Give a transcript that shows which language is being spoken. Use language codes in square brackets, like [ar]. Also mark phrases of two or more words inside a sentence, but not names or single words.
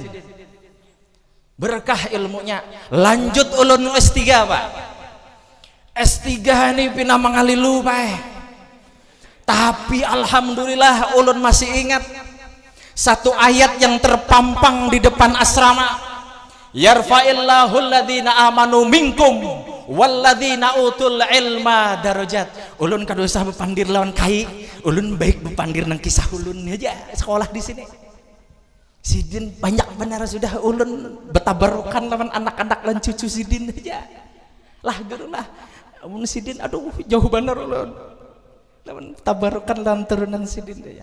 [bjn] Berkah ilmunya. Lanjut ulun S3 Pak. S3 ini pina mangalilu Pak. [id] Tapi alhamdulillah ulun masih ingat satu ayat yang terpampang di depan asrama. [ar] يرفع الله الذين آمنوا منكم والذين أوتوا العلم درجات. [bjn] Ulun kada usah bepandir lawan kai, ulun baik bepandir nang kisah ulun aja sekolah di sini. Sidin banyak benar sudah ulun betabarukan lawan anak-anak lan cucu Sidin aja. Lah guru lah. Amun Sidin aduh jauh benar ulun. Lawan tabarukan lawan turunan Sidin aja.